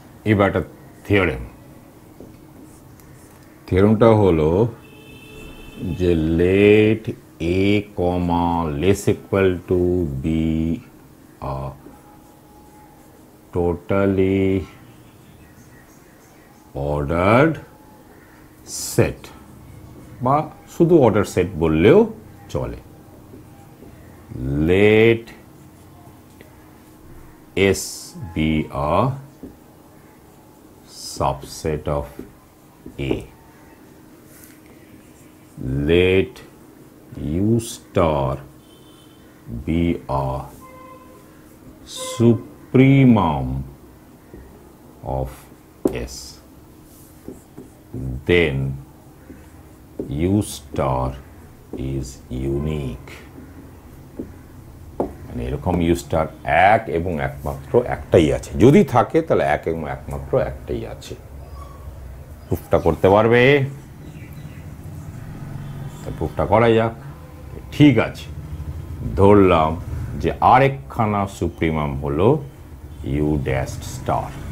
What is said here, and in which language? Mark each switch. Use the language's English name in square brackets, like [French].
[Bangla] এবার একটা থিওরেমটা হলো যে [English] let a comma less equal to b a totally ordered set, [Bangla] বা শুধু অর্ডার সেট বললেও চলে। [English] Let S be a subset of A, let u star be a supremum of S, then u star is unique। [Bangla] মানে এরকম you star এক এবং একমাত্র একটাই আছে, যদি থাকে তাহলে এক এবং একমাত্র একটাই আছে। প্রুফটা করতে পারবে? তা প্রুফটা করা যাক। ঠিক আছে, ধরলাম যে আরেকখানা সুপ্রিমাম হলো ইউ ড্যাশ স্টার।